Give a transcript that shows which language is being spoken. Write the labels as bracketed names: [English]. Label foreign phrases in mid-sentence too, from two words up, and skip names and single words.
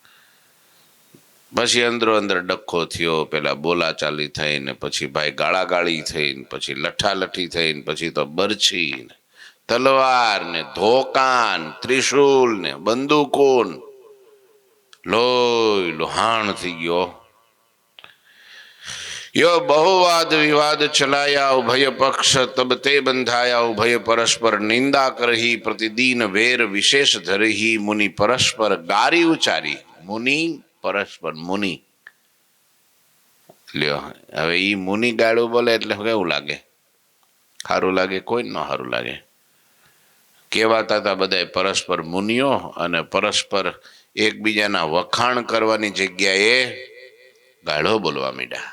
[Gujarati] પછી અંદરો અંદર ડખ્ખો થયો, પેલા બોલાચાલી થઈને, પછી ભાઈ ગાળાગાળી થઈને, પછી લઠ્ઠાલઠ્ઠી થઈને, પછી તો બરછી ને તલવાર ને ધોકાન ત્રિશુલ ને બંદૂકો લોહી લોહાણ થઈ ગયો। [Hindi] यो बहुवाद विवाद चलाया उभय पक्ष, तब ते बंधाया उभय परस्पर, निंदा करही प्रतिदीन वेर विशेष धरही, मुनि परस्पर गारी उचारी। मुनि परस्पर मुनि [Gujarati] લ્યો, હવે એ મુનિ ગાળું બોલે એટલે કેવું લાગે? સારું લાગે? કોઈ ન સારું લાગે. કહેવાતા હતા બધાય પરસ્પર મુનિઓ, અને પરસ્પર એકબીજાના વખાણ કરવાની જગ્યાએ ગાળો બોલવા માંડ્યા.